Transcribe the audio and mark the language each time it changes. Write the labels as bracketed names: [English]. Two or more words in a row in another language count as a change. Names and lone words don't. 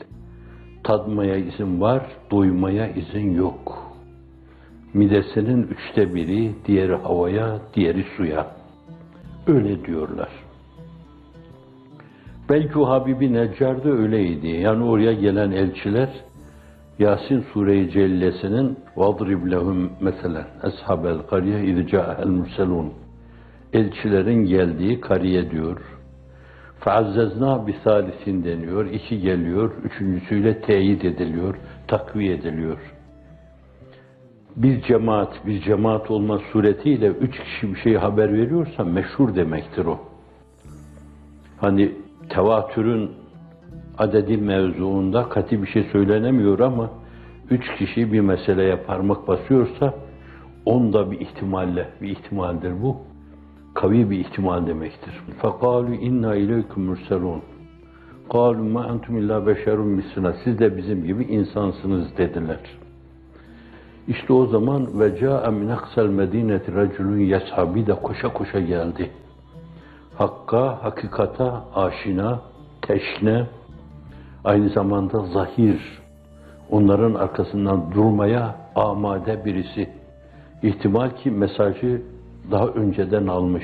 [Turkish] Tadmaya izin var, doymaya izin yok. Midesinin 1/3, diğeri havaya, diğeri suya. Öyle diyorlar. Belki o Habib-i Neccar da öyleydi. Yani oraya gelen elçiler, Yasin Sure-i Cellesi'nin [Arabic] وَضْرِبْ لَهُمْ مَثَلًا اَصْحَابَ الْقَرْيَةِ اِذْ جَاءَ الْمُرْسَلُونَ [Turkish] elçilerin geldiği kariye diyor. [Arabic] فَعَزَّزْنَا بِثَالِثٍ [Turkish] deniyor. 2 geliyor. 3.'süyle teyit ediliyor. Takviye ediliyor. Bir cemaat olma suretiyle 3 kişi bir şey haber veriyorsa meşhur demektir o. Hani tevatürün adedi mevzuunda katı bir şey söylenemiyor ama 3 kişi bir meseleye parmak basıyorsa onda bir ihtimaldir bu. Kavi bir ihtimal demektir. [Arabic] فَقَالُوا اِنَّا اِلَيْكُمْ مُرْسَلُونَ قَالُوا مَا اَنْتُمْ اِلَّا بَشَرٌ مِسْلُنَا [Turkish] siz de bizim gibi insansınız dediler. İşte o zaman [Arabic] وَجَاءَ مِنْ اَقْسَى الْمَد۪ينَةِ رَجُلٌ يَسْحَبî [Turkish] de koşa koşa geldi. Hakka, hakikata aşina, teşne, aynı zamanda zahir, onların arkasından durmaya amade birisi. İhtimal ki mesajı daha önceden almış.